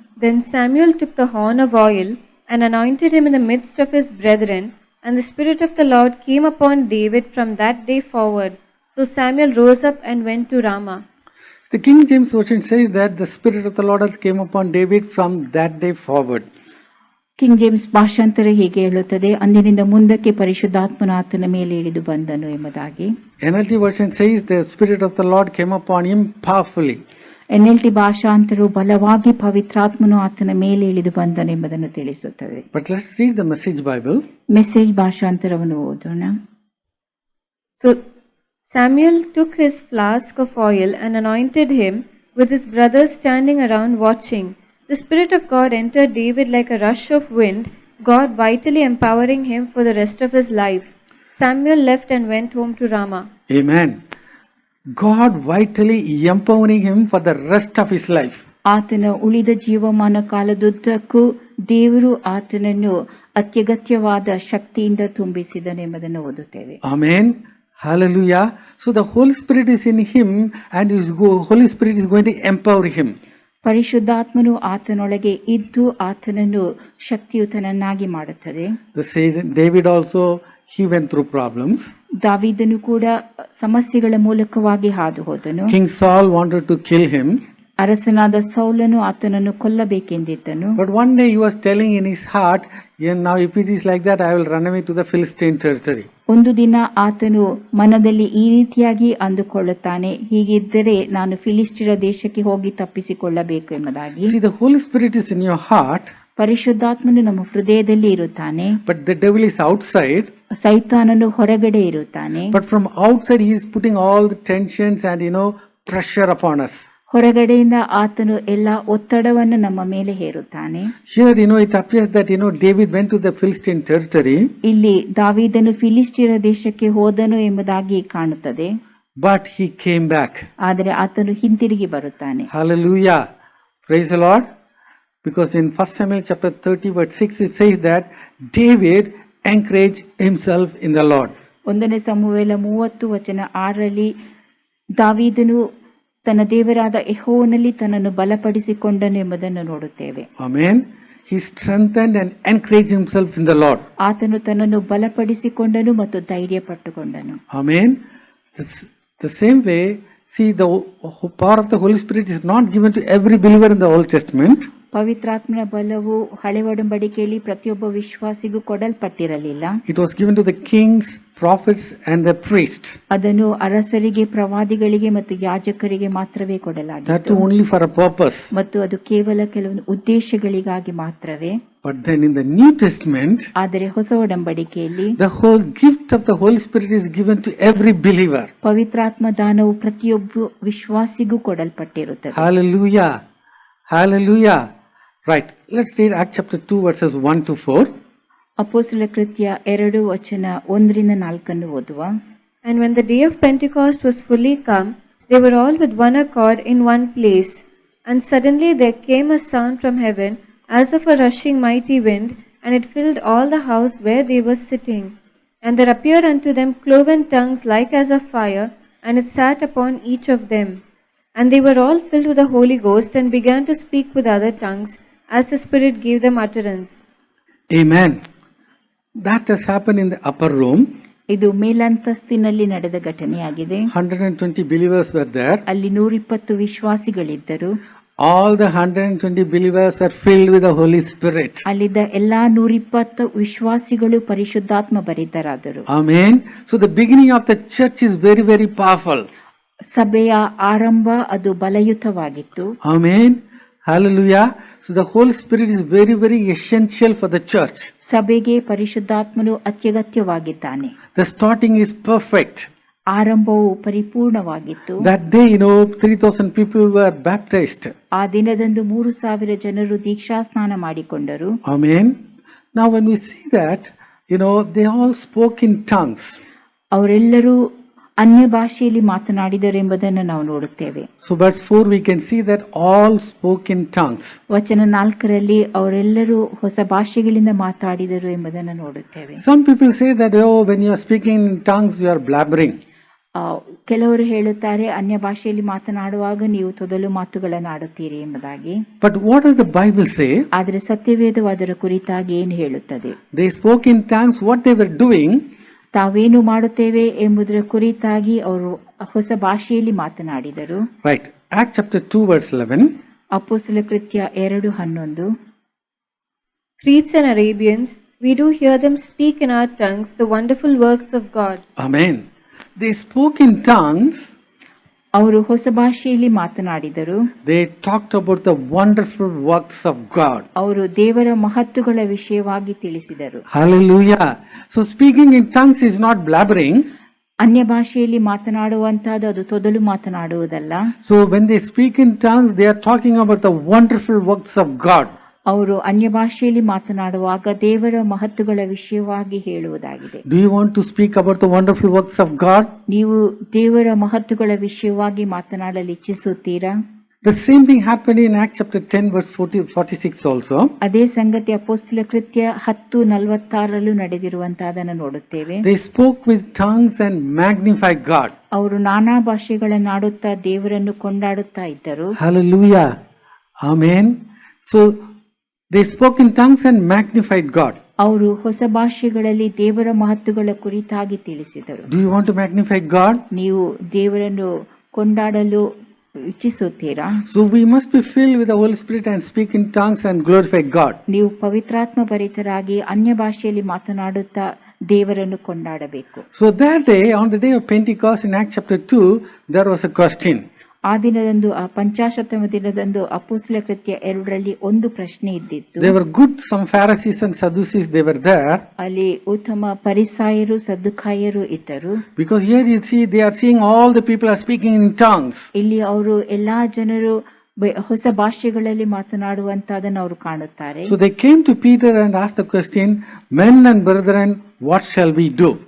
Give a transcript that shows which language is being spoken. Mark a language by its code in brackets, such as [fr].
[en] Then Samuel took the horn of oil and anointed him in the midst of his brethren, and the Spirit of the Lord came upon David from that day forward. So Samuel rose up and went to Ramah. The King James Version says that the Spirit of the Lord came upon David from that day forward. [kn] King James ಭಾಷಾಂತರ ಹೀಗೆ ಹೇಳುತ್ತದೆ, ಅಂದಿನಿಂದ ಮುಂದಕ್ಕೆ ಪರಿಶುದ್ಧಾತ್ಮನು ಆತನ ಮೇಲೆ ಇಳಿದು ಬಂದನು ಎಂಬುದಾಗಿ. [en] NLT version says the Spirit of the Lord came upon him powerfully. [kn] NLT ಭಾಷಾಂತರವು ಬಲವಾಗಿ ಪವಿತ್ರಾತ್ಮನು ಆತನ ಮೇಲೆ ಇಳಿದು ಬಂದನು ಎಂಬುದನ್ನು ತಿಳಿಸುತ್ತದೆ. [en] But let's read the Message Bible. [kn] Message ಭಾಷಾಂತರವನ್ನು ಓದೋಣ. [en] So Samuel took his flask of oil and anointed him, with his brothers standing around watching. The Spirit of God entered David like a rush of wind, God vitally empowering him for the rest of his life. Samuel left and went home to Ramah. Amen. God vitally empowering him for the rest of his life. [kn] ಆತನ ಉಳಿದ ಜೀವಮಾನ ಕಾಲದುದ್ದಕ್ಕೂ ದೇವರು ಆತನನ್ನು ಅತ್ಯಗತ್ಯವಾದ ಶಕ್ತಿಯಿಂದ ತುಂಬಿಸಿದನೆಂಬುದನ್ನು ಓದುತ್ತೇವೆ. [en] Amen. Hallelujah. So the Holy Spirit is in him and Holy Spirit is going to empower him. [kn] ಪರಿಶುದ್ಧಾತ್ಮನು ಆತನೊಳಗೆ ಇದ್ದು ಆತನನ್ನು ಶಕ್ತಿಯುತನನ್ನಾಗಿ ಮಾಡುತ್ತದೆ. [en] The same David also, he went through problems. [kn] ದಾವೀದನು ಕೂಡ ಸಮಸ್ಯೆಗಳ ಮೂಲಕವಾಗಿ ಹಾದು ಹೋದನು. [en] King Saul wanted to kill him. [kn] ಅರಸನಾದ ಸೌಲನು ಆತನನ್ನು ಕೊಲ್ಲಬೇಕೆಂದಿದ್ದನು. [en] But one day he was telling in his heart, now if it is like that, I will run away to the Philistine territory. [kn] ಒಂದು ದಿನ ಆತನು ಮನದಲ್ಲಿ ಈ ರೀತಿಯಾಗಿ ಅಂದುಕೊಳ್ಳುತ್ತಾನೆ, ಹೀಗಿದ್ದರೆ ನಾನು ಫಿಲಿಸ್ಟಿಯರ ದೇಶಕ್ಕೆ ಹೋಗಿ ತಪ್ಪಿಸಿಕೊಳ್ಳಬೇಕು ಎಂಬುದಾಗಿ. [en] See, the Holy Spirit is in your heart. [kn] ಪರಿಶುದ್ಧಾತ್ಮನು ನಮ್ಮ ಹೃದಯದಲ್ಲಿ ಇರುತ್ತಾನೆ. [en] But the devil is outside. [kn] ಸೈತಾನನು ಹೊರಗಡೆ ಇರುತ್ತಾನೆ. [en] But from outside he is putting all the tensions and pressure upon us. [kn] ಹೊರಗಡೆಯಿಂದ ಆತನು ಎಲ್ಲ ಒತ್ತಡವನ್ನು ನಮ್ಮ ಮೇಲೆ ಹೇರುತ್ತಾನೆ. [en] Here it appears that David went to the Philistine territory. [kn] ಇಲ್ಲಿ ದಾವೀದನು ಫಿಲಿಸ್ಟಿಯರ ದೇಶಕ್ಕೆ ಹೋದನು ಎಂಬುದಾಗಿ ಕಾಣುತ್ತದೆ. [en] But he came back. [kn] ಆದರೆ ಆತನು ಹಿಂತಿರುಗಿ ಬರುತ್ತಾನೆ. [en] Hallelujah. Praise the Lord. Because in 1 Samuel chapter 30 verse 6 it says that David encouraged himself in the Lord. [kn] 1 ಸಮುವೇಲ 30:6 ದಾವೀದನು ತನ್ನ ದೇವರಾದ ಯೆಹೋವನಲ್ಲಿ ತನ್ನನ್ನು ಬಲಪಡಿಸಿಕೊಂಡನು ಎಂಬುದನ್ನು ನೋಡುತ್ತೇವೆ. [en] Amen. He strengthened and encouraged himself in the Lord. [kn] ಆತನು ತನ್ನನ್ನು ಬಲಪಡಿಸಿಕೊಂಡನು ಮತ್ತು ಧೈರ್ಯ ಪಟ್ಟುಕೊಂಡನು. [en] Amen. The same way, see, the power of the Holy Spirit is not given to every believer in the Old Testament. [kn] ಪವಿತ್ರಾತ್ಮನ ಬಲವು ಹಳೆ ಒಡಂಬಡಿಕೆಯಲ್ಲಿ ಪ್ರತಿಯೊಬ್ಬ ವಿಶ್ವಾಸಿಗೂ ಕೊಡಲ್ಪಟ್ಟಿರಲಿಲ್ಲ. [en] It was given to the kings, prophets and the priests. [kn] ಅದನ್ನು ಅರಸರಿಗೆ, ಪ್ರವಾದಿಗಳಿಗೆ ಮತ್ತು ಯಾಜಕರಿಗೆ ಮಾತ್ರವೇ [en] That [kn] ಕೊಡಲಾಗಿತ್ತು. [en] too only for a purpose. [kn] ಮತ್ತು ಅದು ಕೇವಲ ಕೆಲವೊಂದು ಉದ್ದೇಶಗಳಿಗಾಗಿ ಮಾತ್ರವೇ. [en] But then in the New Testament, [kn] ಆದರೆ ಹೊಸ ಒಡಂಬಡಿಕೆಯಲ್ಲಿ [en] the whole gift of the Holy Spirit is given to every believer. [kn] ಪವಿತ್ರಾತ್ಮ ದಾನವು ಪ್ರತಿಯೊಬ್ಬ ವಿಶ್ವಾಸಿಗೂ ಕೊಡಲ್ಪಟ್ಟಿರುತ್ತದೆ. [en] Hallelujah. Hallelujah. Right. Let's read Acts chapter 2 verses 1 to 4. [kn] ಅಪೊಸ್ತಲರ ಕೃತ್ಯ 2:1-4 ಓದುವ. [en] And when the day of Pentecost was fully come, they were all with one accord in one place. And suddenly there came a sound from heaven, as of a rushing mighty wind, and it filled all the house where they were sitting. And there appeared unto them cloven tongues like as of fire, and it sat upon each of them. And they were all filled with the Holy Ghost, and began to speak with other tongues, as the Spirit gave them utterance. Amen. That has happened in the upper room. [kn] ಇದು ಮೇಲಂತಸ್ತಿನಲ್ಲಿ ನಡೆದ ಘಟನೆಯಾಗಿದೆ. [en] 120 believers were there. [kn] ಅಲ್ಲಿ 120 ವಿಶ್ವಾಸಿಗಳಿದ್ದರು. [en] All the 120 believers were filled with the Holy Spirit. [kn] ಅಲ್ಲಿದ್ದ ಎಲ್ಲಾ 120 ವಿಶ್ವಾಸಿಗಳು ಪರಿಶುದ್ಧಾತ್ಮ ಭರಿತರಾದರು. [en] Amen. So the beginning of the church is very, very powerful. [kn] ಸಭೆಯ ಆರಂಭ ಅದು ಬಲಯುತವಾಗಿತ್ತು. [en] Amen. Hallelujah. So the Holy Spirit is very, very essential for the church. [kn] ಸಭೆಗೆ ಪರಿಶುದ್ಧಾತ್ಮನು ಅತ್ಯಗತ್ಯವಾಗಿದ್ದಾನೆ. [en] The starting is perfect. [kn] ಆರಂಭವು ಪರಿಪೂರ್ಣವಾಗಿತ್ತು. [en] That day, 3,000 people were baptized. [kn] ಆ ದಿನದಂದು 3,000 ಜನರು ದೀಕ್ಷಾ ಸ್ನಾನ ಮಾಡಿಕೊಂಡರು. [en] Amen. Now when we see that, they all spoke in tongues. [kn] ಅವರೆಲ್ಲರೂ ಅನ್ಯ ಭಾಷೆಯಲ್ಲಿ ಮಾತನಾಡಿದರು ಎಂಬುದನ್ನು ನಾವು ನೋಡುತ್ತೇವೆ. [en] So verse 4 we can see that all spoke in tongues. [kn] ವಚನ 4ರಲ್ಲಿ ಅವರೆಲ್ಲರೂ ಹೊಸ ಭಾಷೆಗಳಿಂದ ಮಾತಾಡಿದರು ಎಂಬುದನ್ನು ನೋಡುತ್ತೇವೆ. [en] Some people say that when you are speaking in tongues you are blabbering. [kn] ಕೆಲವರು ಹೇಳುತ್ತಾರೆ ಅನ್ಯ ಭಾಷೆಯಲ್ಲಿ ಮಾತನಾಡುವಾಗ ನೀವು ತೊದಲು ಮಾತುಗಳನ್ನು ಆಡುತ್ತೀರಿ ಎಂಬುದಾಗಿ. [en] But what does the Bible say? [kn] ಆದರೆ ಸತ್ಯವೇದವು ಅದರ ಕುರಿತಾಗಿ ಏನು ಹೇಳುತ್ತದೆ? [en] They spoke in tongues. What they were doing? [kn] ತಾವೇನು ಮಾಡುತ್ತೇವೆ ಎಂಬುದರ ಕುರಿತಾಗಿ ಅವರು ಹೊಸ ಭಾಷೆಯಲ್ಲಿ ಮಾತನಾಡಿದರು. [en] Right. Acts chapter 2 verse 11. [kn] ಅಪೊಸ್ತಲರ ಕೃತ್ಯ 2:11. [en] Cretes and Arabians, we do hear them speak in our tongues the wonderful works of God. Amen. They spoke in tongues. [kn] ಅವರು ಹೊಸ ಭಾಷೆಯಲ್ಲಿ ಮಾತನಾಡಿದರು. [en] They talked about the wonderful works of God. [kn] ಅವರು ದೇವರ ಮಹತ್ತುಗಳ ವಿಷಯವಾಗಿ ತಿಳಿಸಿದರು. [en] Hallelujah. So speaking in tongues is not blabbering. [kn] ಅನ್ಯ ಭಾಷೆಯಲ್ಲಿ ಮಾತನಾಡುವಂತಹದ್ದು ಅದು ತೊದಲು ಮಾತನಾಡುವುದಲ್ಲ. [en] So when they speak in tongues, they are talking about the wonderful works of God. [kn] ಅವರು ಅನ್ಯ ಭಾಷೆಯಲ್ಲಿ ಮಾತನಾಡುವಾಗ ದೇವರ ಮಹತ್ತುಗಳ ವಿಷಯವಾಗಿ ಹೇಳುವುದಾಗಿದೆ. [en] Do you want to speak about the wonderful works of God? [kn] ನೀವು ದೇವರ ಮಹತ್ತುಗಳ ವಿಷಯವಾಗಿ ಮಾತನಾಡಲು ಇಚ್ಛಿಸುತ್ತೀರಾ? [en] The same thing happened in Acts chapter 10 verse 46 also. [kn] ಅದೇ ಸಂಗತಿ ಅಪೊಸ್ತಲರ ಕೃತ್ಯ 10:46 ನಡೆದಿರುವಂತಹದನ್ನು ನೋಡುತ್ತೇವೆ. [en] They spoke with tongues and magnified God. [kn] ಅವರು ನಾನಾ ಭಾಷೆಗಳನ್ನಾಡುತ್ತಾ ದೇವರನ್ನು ಕೊಂಡಾಡುತ್ತಾ ಇದ್ದರು. [en] Hallelujah. Amen. So they spoke in tongues and magnified God. [kn] ಅವರು ಹೊಸ ಭಾಷೆಗಳಲ್ಲಿ ದೇವರ ಮಹತ್ತುಗಳ ಕುರಿತಾಗಿ ತಿಳಿಸಿದರು. [en] Do you want to magnify God? [kn] ನೀವು ದೇವರನ್ನು ಕೊಂಡಾಡಲು ಇಚ್ಛಿಸುತ್ತೀರಾ? [en] So we must be filled with the Holy Spirit and speak in tongues and glorify God. [kn] ನೀವು ಪವಿತ್ರಾತ್ಮ ಭರಿತರಾಗಿ ಅನ್ಯ ಭಾಷೆಯಲ್ಲಿ ಮಾತನಾಡುತ್ತಾ ದೇವರನ್ನು ಕೊಂಡಾಡಬೇಕು. [en] So that day, on the day of Pentecost in Acts chapter 2, there was a question. [kn] ಆ ದಿನದಂದು ಆ ಪಂಚಾಶತ್ತಮ ದಿನದಂದು ಅಪೊಸ್ತಲರ ಕೃತ್ಯ 2ರಲ್ಲಿ ಒಂದು ಪ್ರಶ್ನೆ ಇದ್ದಿತ್ತು. [en] There were good some Pharisees and Sadducees, they were there. [kn] ಅಲ್ಲಿ ಉತ್ತಮ ಪರಿಸಾಯರು ಸದ್ದುಕಾಯರು ಇದ್ದರು. [en] Because here you see they are seeing all the people are speaking in tongues. [kn] ಇಲ್ಲಿ ಅವರು ಎಲ್ಲಾ ಜನರು ಹೊಸ ಭಾಷೆಗಳಲ್ಲಿ ಮಾತನಾಡುವಂತದನ್ನು ಅವರು ಕಾಣುತ್ತಾರೆ. [en] So they came to Peter and asked the question, men and brethren, what shall we do?